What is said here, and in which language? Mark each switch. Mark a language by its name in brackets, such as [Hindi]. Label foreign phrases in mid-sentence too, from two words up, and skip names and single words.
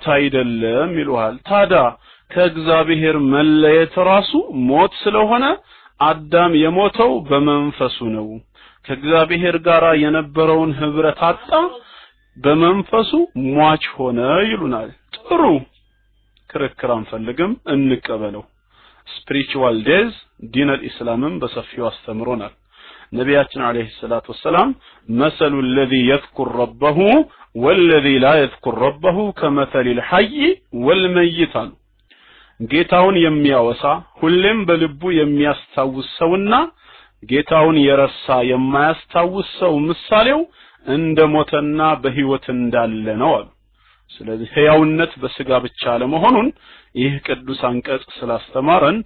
[Amharic] አይደለም ይሉሃል ታዲያ ከእግዚአብሔር መለየት ራሱ ሞት ስለሆነ አዳም የሞተው በመንፈሱ ነው ከእግዚአብሔር ጋር የነበረውን ህብረት አጣ በመንፈሱ ሟች ሆነ ይሉናል ጥሩ ክርክር አንፈልግም እንቀበለው [English] spiritual days [Amharic] ዲን الاسلامም በሰፊው አስተምሮናል ነቢያችን [Arabic] عليه الصلاة والسلام مثل الذي يذكر ربه والذي لا يذكر ربه كمثل الحي والميت [Amharic] ጌታውን የሚያወሳ ሁሌም በልቡ የሚያስታውስ ሰውና ጌታውን የረሳ የማያስታውስ ሰው ምሳሌው እንደ ሞተና በህይወት እንዳለ ነው አሉ። ስለዚህ ህያውነት በስጋ ብቻ ለመሆኑን ይህ ቅዱስ አንቀጽ ስላስተማረን